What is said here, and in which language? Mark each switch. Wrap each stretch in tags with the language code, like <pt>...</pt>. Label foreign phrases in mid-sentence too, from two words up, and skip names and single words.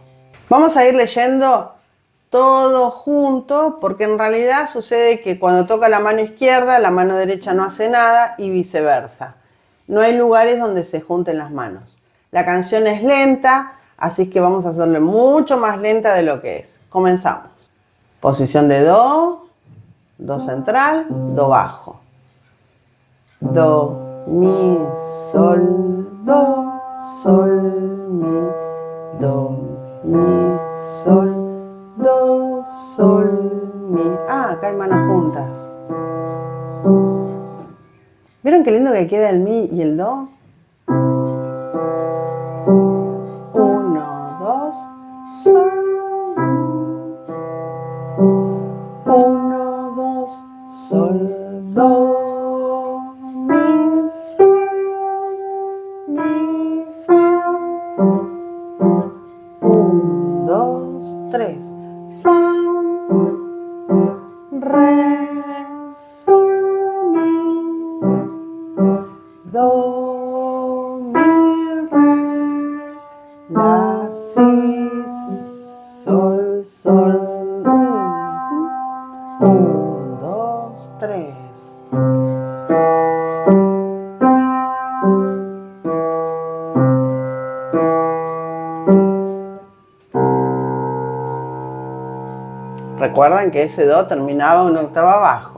<es>Vamos a ir leyendo todo junto, porque en realidad sucede que cuando toca la mano izquierda, la mano derecha no hace nada y viceversa. No hay lugares donde se junten las manos. La canción es lenta, así es que vamos a hacerle mucho más lenta de lo que es. Comenzamos. Posición de do, do central, do bajo. Do, mi, sol, mi, do, mi, sol, mi. Ah, acá hay manos juntas. ¿Vieron qué lindo que queda el mi y el do? 1, 2, sol. 1, 2, sol, do, mi, sol, mi, fa. 1, 2, 3, fa, re, sol, mi, do, mi, re, la, si, 1, 2, 3. Recuerdan que ese do terminaba una octava abajo.</es>